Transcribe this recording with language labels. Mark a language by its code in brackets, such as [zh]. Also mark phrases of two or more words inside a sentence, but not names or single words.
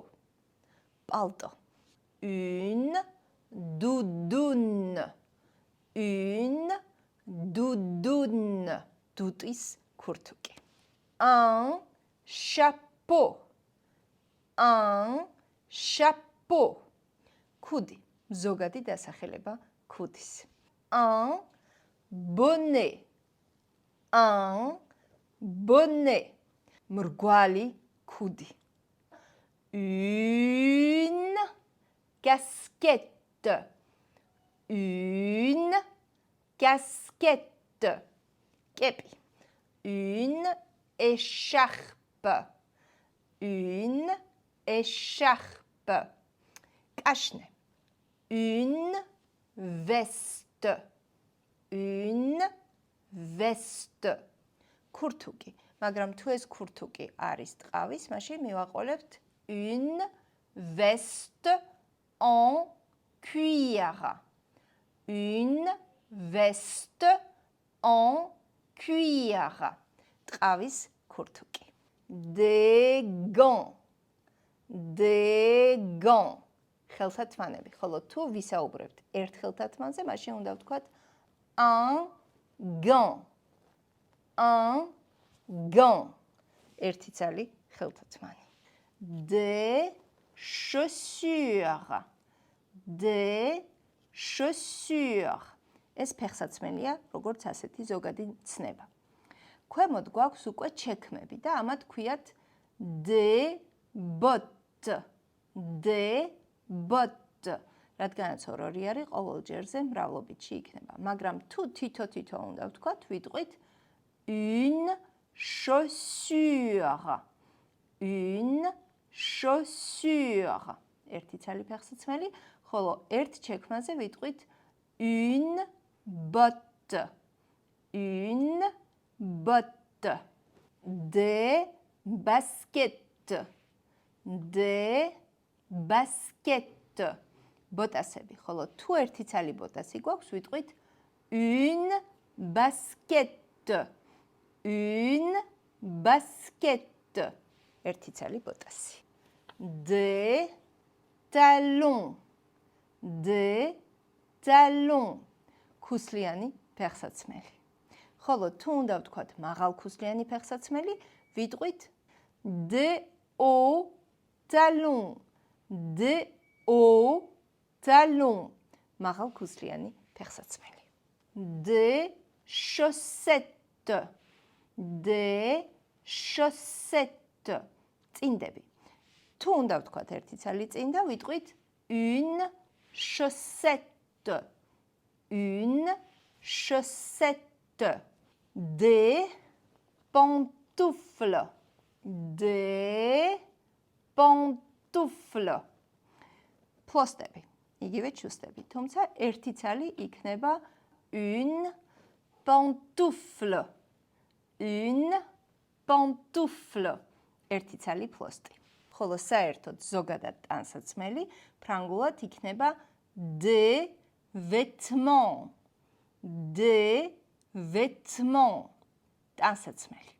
[fr] Palto. Une doudoune. Une doudoune. [ka] დუდის ქურთუკი. [fr] Un chapeau. Un chapeau. [ka] Kudi. ზოგადი დასახელება ქუდის. [fr] Un bonnet. Un bonnet. [ka] მრგვალი ქუდი. [fr] Une casquette. Une casquette. კეპი. Une écharpe. Une écharpe. კაშნე. Une veste. Une veste. [ka] ქურთუკი. მაგრამ თუ ეს ქურთუკი არის ტყავის, მაშინ მივაყოლებთ [fr] une veste en cuir. Une veste en cuir. [ka] ტყავის ქურთუკი. [fr] Des gants. Des gants. [ka] ხელთათმანები. ხოლო თუ ვისაუბრებთ ერთ ხელთათმანზე, მაშინ უნდა ვთქვათ [fr] un gant. Un gant. [ka] ერთი ძალი ხელთათმანი. [fr] Des chaussures. Des chaussures. [ka] ეს ფეხსაცმელია, როგორც ასეთი ზოგადი ცნება. ქვემოთ გვაქვს უკვე ჩექმები და ამათ ქვიათ [fr] des bottes. Des bottes. [ka] რადგანაც ორ-ორი არის, ყოველ ჯერზე მრავლობითში იქნება. მაგრამ თუ თითო-თითო უნდა ვთქვათ, ვიტყვით [fr] une chaussure. Une chaussure. [ka] ერთი ძალი ფეხსაცმელი, ხოლო ერთ ჩექმაზე ვიტყვით [fr] une botte. Une botte. Des baskets. Des baskets. [ka] ბოტასები, ხოლო თუ ერთი ძალი ბოტასი გვაქვს, ვიტყვით [fr] une basket. Une basket. [ka] ერთი ძალი ბოტასი. [fr] Des talons. Des talons. [ka] ქუსლიანი ფეხსაცმელი. ხოლო თუ უნდა ვთქვათ მაღალქუსლიანი ფეხსაცმელი, ვიტყვით [fr] des hauts talons. Des hauts talons. [ka] მაღალქუსლიანი ფეხსაცმელი. [fr] Des chaussettes. Des chaussettes. [ka] წინდები. თუ უნდა ვთქვათ ერთი ცალი წინდა, ვიტყვით [fr] une chaussette. Une chaussette. Des pantoufles. Des pantoufles. [ka] ფლოსტები. იგივე ჩუსტები. თუმცა ერთი ცალი იქნება [fr] une pantoufle. Une pantoufle. [ka] ერთი ცალი ფლოსტი. ხოლო საერთოდ ზოგადად ტანსაცმელი ფრანგულად იქნება [fr] des vêtements. Des vêtements. [ka] ტანსაცმელი.